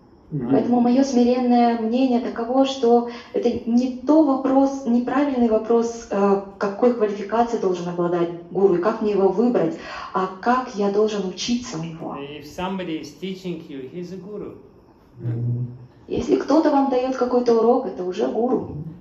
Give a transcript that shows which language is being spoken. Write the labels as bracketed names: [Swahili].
[Russian] Поэтому мое смиренное мнение таково, что это не то вопрос, неправильный вопрос, какой квалификацией должен обладать гуру и как мне его выбрать, а как я должен учиться у него. [English] If somebody is teaching you, he's a guru. [Russian] Если кто-то вам дает какой-то урок, это уже гуру.